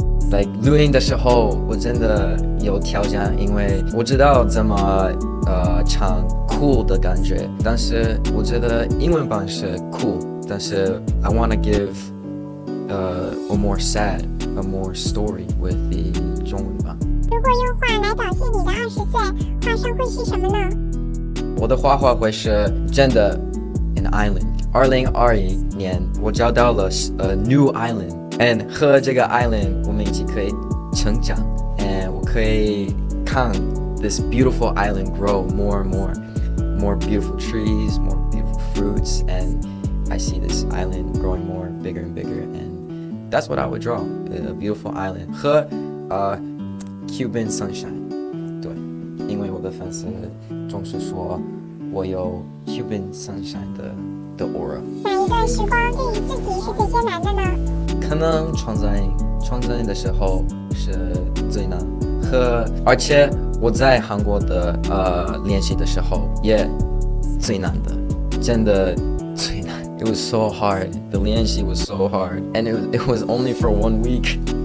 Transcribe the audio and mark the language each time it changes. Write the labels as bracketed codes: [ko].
[zh] ？Like 录音的时候，我真的有挑战，因为我知道怎么唱cool的感觉，但是我觉得英文版是cool，但是 [en] I wanna give a more sad, a more story with the [zh] 中文版。如果用画来表现你的20岁，画上会是什么呢？我的画会是真的 an island。 2021年，我找到了 [en] new island。And [zh] 和这个 [en] island [zh] 我们一起可以成长 [en] and [zh] 我可以看 [en] this beautiful island grow more and more beautiful trees, more beautiful fruits, and I see this island growing more bigger and bigger, and that's what I would draw, a beautiful island 和Cuban sunshine。 [zh] 对，因为我的粉丝总是说我有 Cuban sunshine 的 aura。哪一段时光对于自己是最艰难的呢？可能创造营的时候是最难，而且我在韩国的练习的时候也最难的，真的最难。 [en] It was so hard. The 练习 was so hard, and it was only for 1 week.